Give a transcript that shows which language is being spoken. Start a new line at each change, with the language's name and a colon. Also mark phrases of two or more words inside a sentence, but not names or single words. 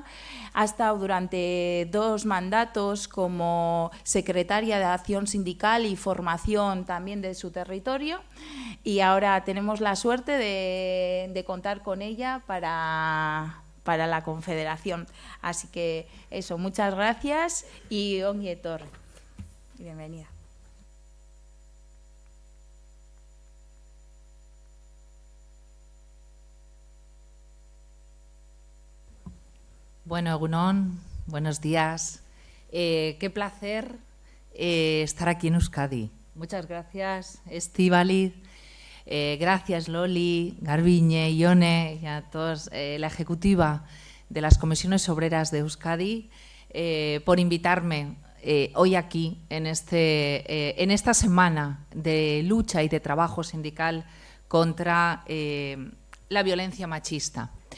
Spanish: Ha estado durante 2 mandatos como secretaria de Acción Sindical y Formación también de su territorio, y ahora tenemos la suerte de contar con ella para la Confederación. Así que eso, muchas gracias y
Basque: ongi etorri.
Spanish: Bienvenida.
Basque: Bueno, Egunon,
Spanish: buenos días. Qué placer estar aquí en Euskadi. Muchas gracias, Estíbaliz. Gracias, Loli, Garbiñe, Ione y a todos la ejecutiva de las comisiones obreras de Euskadi por invitarme hoy aquí en esta semana de lucha y de trabajo sindical contra la violencia machista.